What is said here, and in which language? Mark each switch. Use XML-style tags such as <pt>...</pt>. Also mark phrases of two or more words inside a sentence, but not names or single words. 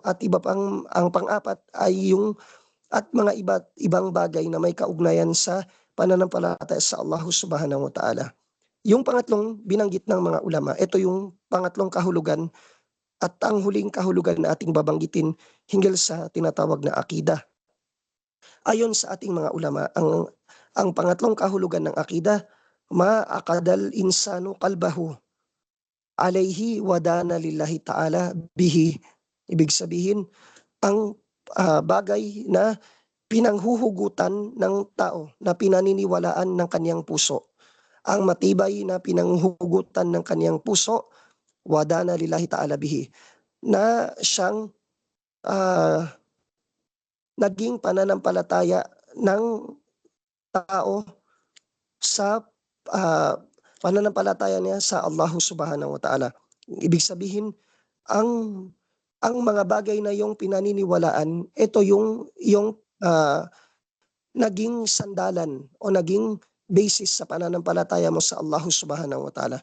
<tl>At iba pang ang pang-apat ay yung at mga ibang bagay na may kaugnayan sa pananampalataya sa</tl> <ar>الله سبحانه وتعالى.</ar> <tl>Yung pangatlong binanggit ng mga ulama, ito yung pangatlong kahulugan at ang huling kahulugan na ating babanggitin hinggil sa tinatawag na akida. Ayon sa ating mga ulama, ang pangatlong kahulugan ng akida,</tl> <ar>ما عقد الإنسان قلبه عليه ودان لله تعالى به.</ar> <tl>Ibig sabihin, ang bagay na pinanghuhugutan ng tao, na pinaniniwalaan ng kaniyang puso. Ang matibay na pinanghuhugutan ng kaniyang puso,</tl> <ar>ودان لله تعالى به,</ar> <tl>na siyang ah, naging pananampalataya ng tao sa ah, pananampalataya niya sa</tl> <ar>الله سبحانه وتعالى.</ar> <tl>Ibig sabihin, ang mga bagay na yung pinaniniwalaan, ito yung naging sandalan o naging basis sa pananampalataya mo sa</tl> <ar>الله سبحانه وتعالى.</ar>